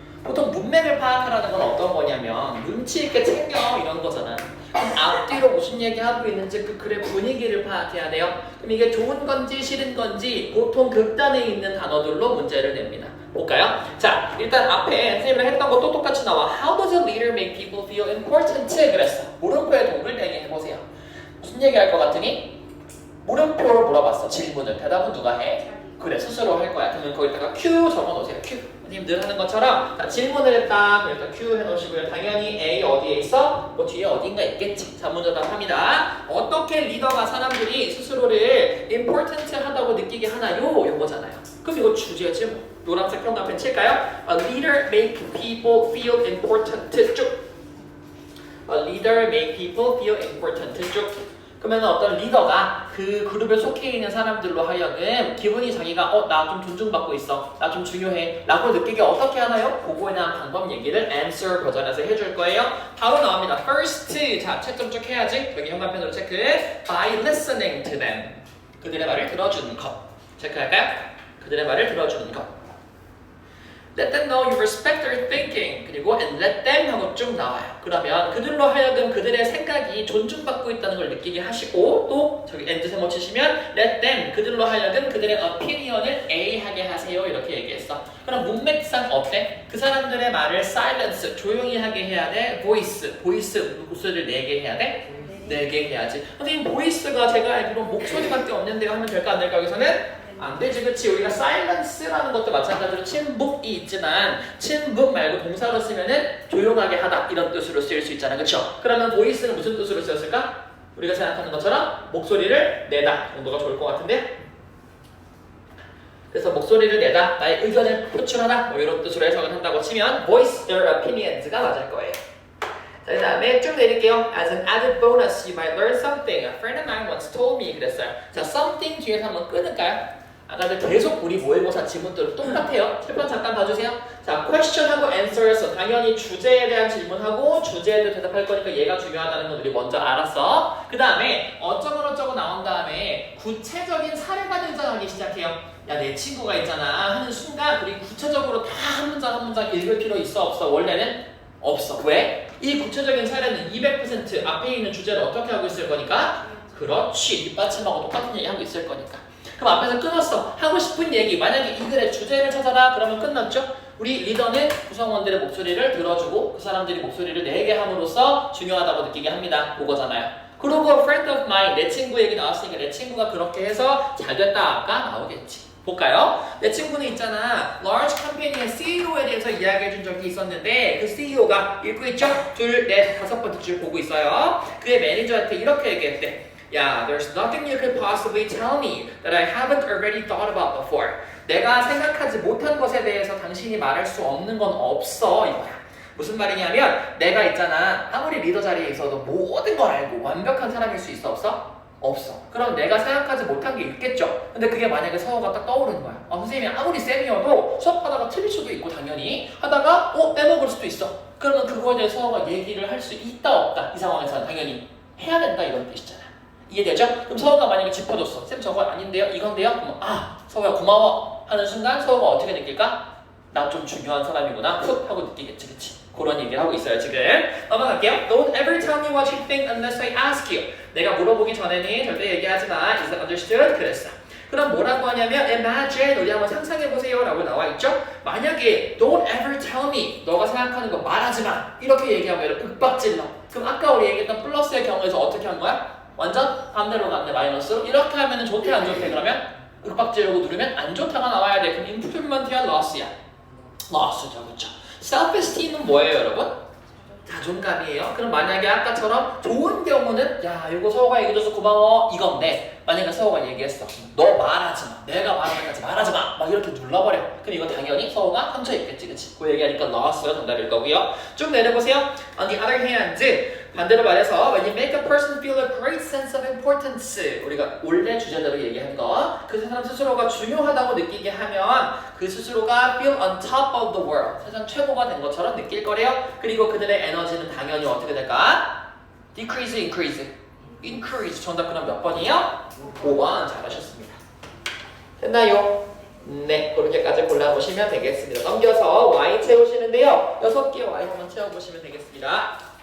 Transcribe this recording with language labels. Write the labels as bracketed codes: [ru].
[ko] 보통 문맥을 파악하라는 건 어떤 거냐면 눈치 있게 챙겨 이런 거잖아. 그럼 앞뒤로 무슨 얘기하고 있는지 그 글의 분위기를 파악해야 돼요. 그럼 이게 좋은 건지 싫은 건지 보통 극단에 있는 단어들로 문제를 냅니다. 볼까요? 자, 일단 앞에 선생님이랑 했던 거 또 똑같이 나와. [en] How does a leader make people feel important? [ko] 그랬어. 물음표에 동을 대게 해보세요. 무슨 얘기할 것 같으니? 물음표로 물어봤어. 질문을. 대답은 누가 해? 그래, 스스로 할 거야. 그러면 거기다가 Q 적어놓으세요. Q. 선생님 늘 하는 것처럼 자, 질문을 했다. 그래서 Q 해놓으시고요. 당연히 A 어디에 있어? 뭐 뒤에 어딘가 있겠지. 자문자답 합니다. 어떻게 리더가 사람들이 스스로를 important 하다고 느끼게 하나요? 요거잖아요. 그럼 이거 주제지 뭐. 노란색 형광펜 칠까요? [en] A leader make people feel important 쭉. A leader make people feel important 쭉. [ko] 그러면 어떤 리더가 그 그룹에 속해 있는 사람들로 하여금 기분이 자기가 나 좀 존중받고 있어, 나 좀 중요해 라고 느끼게 어떻게 하나요? 그거에 대한 방법 얘기를 answer 버전에서 해줄 거예요. 바로 나옵니다. First, 자 채점 쭉 해야지. 여기 현관펜으로 체크. [en] By listening to them. [ko] 그들의 말을 들어주는 것. 체크할까요? 그들의 말을 들어주는 것. [en] Let them know you respect their thinking. [ko] 그리고 [en] and let them [ko] 하고 쭉 나와요. 그러면 그들로 하여금 그들의 생각이 존중받고 있다는 걸 느끼게 하시고 또 저기 and 세모 치시면 let them 그들로 하여금 그들의 opinion을 A 하게 하세요. 이렇게 얘기했어. 그럼 문맥상 어때? 그 사람들의 말을 silence 조용히 하게 해야 돼. voice 목소리를 내게 해야 돼. 내게 해야지. 선생님 보이스가 제가 알기로 목소리밖에 없는데요 하면 될까 안 될까? 여기서는 안 되지, 그치? 우리가 silence라는 것도 마찬가지로 침묵이 있지만 침묵 말고 동사로 쓰면은 조용하게 하다 이런 뜻으로 쓰일 수 있잖아, 그쵸? 그러면 voice는 무슨 뜻으로 쓰였을까? 우리가 생각하는 것처럼 목소리를 내다 정도가 좋을 것 같은데? 그래서 목소리를 내다, 나의 의견을 표출하다 뭐 이런 뜻으로 해석을 한다고 치면 [en] voice their opinions [ko] 가 맞을 거예요. 자, 그 다음에 쭉 내릴게요. [en] As an added bonus, you might learn something. A friend of mine once told me [ko] 그랬어요. 자, something 뒤에서 한번 끊을까요? 아까도 계속 우리 모의고사 지문들 똑같아요. 칠판 잠깐 봐주세요. 자, question하고 answer에서 당연히 주제에 대한 질문하고 주제에 대해 대답할 거니까 얘가 중요하다는 건 우리 먼저 알았어. 그 다음에 어쩌고 나온 다음에 구체적인 사례가 등장하기 시작해요. 야, 내 친구가 있잖아 하는 순간 우리 구체적으로 다 한 문장 한 문장 읽을 필요 있어 없어? 원래는 없어. 왜? 이 구체적인 사례는 200% 앞에 있는 주제를 어떻게 하고 있을 거니까? 그렇지. 뒷받침하고 똑같은 얘기 하고 있을 거니까. 그럼 앞에서 끊었어. 하고 싶은 얘기. 만약에 이 글의 주제를 찾아라. 그러면 끝났죠? 우리 리더는 구성원들의 목소리를 들어주고 그 사람들이 목소리를 내게 함으로써 중요하다고 느끼게 합니다. 그거잖아요. 그리고 friend of mine, 내 친구 얘기 나왔으니까 내 친구가 그렇게 해서 잘 됐다가 나오겠지. 볼까요? 내 친구는 있잖아. large 컴퍼니의 CEO에 대해서 이야기해준 적이 있었는데 그 CEO가 읽고 있죠? 둘, 넷, 다섯 번째 줄 보고 있어요. 그의 매니저한테 이렇게 얘기했대. [en] Yeah, there's nothing you could possibly tell me that I haven't already thought about before. [ko] 내가 생각하지 못한 것에 대해서 당신이 말할 수 없는 건 없어 이거야. 무슨 말이냐면 내가 있잖아. 아무리 리더 자리에 있어도 모든 걸 알고 완벽한 사람일 수 있어 없어? 없어. 그럼 내가 생각하지 못한 게 있겠죠. 근데 그게 만약에 서호가 딱 떠오르는 거야. 선생님이 아무리 쌤이어도 수업하다가 틀릴 수도 있고 당연히 하다가 빼먹을 수도 있어. 그러면 그거에 대해 서호가 얘기를 할 수 있다 없다 이 상황에서는 당연히 해야 된다 이런 뜻이잖아. 이해되죠? 그럼 서호가 만약에 짚어줬어. 쌤 저거 아닌데요? 이건데요? 그럼 서호야 고마워 하는 순간 서호가 어떻게 느낄까? 나 좀 중요한 사람이구나 훅 하고 느끼겠지, 그치? 그런 얘기를 하고 있어요 지금. 넘어갈게요. [en] Don't ever tell me what you think unless I ask you. [ko] 내가 물어보기 전에는 절대 얘기하지 마. [en] Is that understood? [ko] 그랬어. 그럼 뭐라고 하냐면 imagine, 우리 한번 상상해보세요 라고 나와있죠. 만약에 [en] don't ever tell me, [ko] 너가 생각하는 거 말하지 마 이렇게 얘기하면 얘를 윽박질러. 그럼 아까 우리 얘기했던 플러스의 경우에서 어떻게 한 거야? 완전 반대로 갔네, 마이너스로. 이렇게 하면 좋대 안 좋대? 그러면 윽박지르고 누르면 안 좋다가 나와야 돼. 그럼 improvement이야 loss야? loss죠, 그렇죠? self-esteem은 뭐예요 여러분? 자존감이에요. 그럼 만약에 아까처럼 좋은 경우는 야 이거 서호가 얘기해줘서 고마워 이건데 만약에 서호가 얘기했어 너 말하지 마 내가 말하는 까지 말하지 마막 이렇게 눌러버려 그럼 이거 당연히 서호가 상처 입겠지 그치? 그 얘기하니까 나왔어요 정답일 거고요. 쭉 내려보세요. [en] On the other hand [ko] 반대로 말해서 [en] when you make a person feel a great sense of importance [ko] 우리가 원래 주제대로 얘기한 거그 사람 스스로가 중요하다고 느끼게 하면 그 스스로가 [en] feel on top of the world [ko] 세상 최고가 된 것처럼 느낄 거래요. 그리고 그들의 에너지는 당연히 어떻게 될까? [en] decrease, increase [ko] 정답 그럼 몇 번이에요? 5번 잘하셨습니다. 됐나요? 네 그렇게까지 골라보시면 되겠습니다. 넘겨서 Y 채우시는데요 6개 Y 한번 채워보시면 되겠습니다.